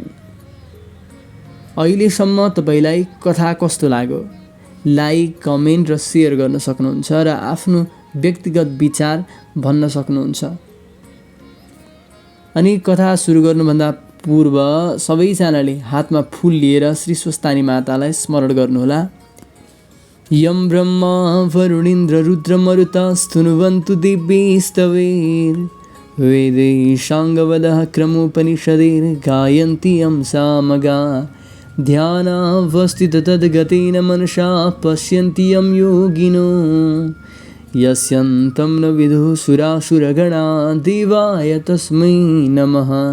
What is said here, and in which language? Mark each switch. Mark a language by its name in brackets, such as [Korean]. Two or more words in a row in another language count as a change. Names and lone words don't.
[Nepali] अहिलेसम्म तपाईँलाई कथा कस्तो लाग्यो? लाइक, कमेन्ट र सेयर गर्न सक्नुहुन्छ र आफ्नो व्यक्तिगत विचार भन्न सक्नुहुन्छ। अनि कथा सुरु गर्नुभन्दा पूर्व सबैजनाले हातमा फुल लिएर श्री स्वस्तानी मातालाई स्मरण गर्नुहोला। [Sanskrit] यम ब्रह्मा वरुणेन्द्र रुद्र मरुता स्तुनुवन्तु दिव्यैस्तवैः वेदैः साङ्गवदः क्रमोपनिषदैः गायन्ति यं सामगा ध्यानावस्थित तद्गतेन मनसा पश्यन्ति यं योगिनो यस्यन्तं न विदुः सुरासुरगणा देवाय तस्मै नमः।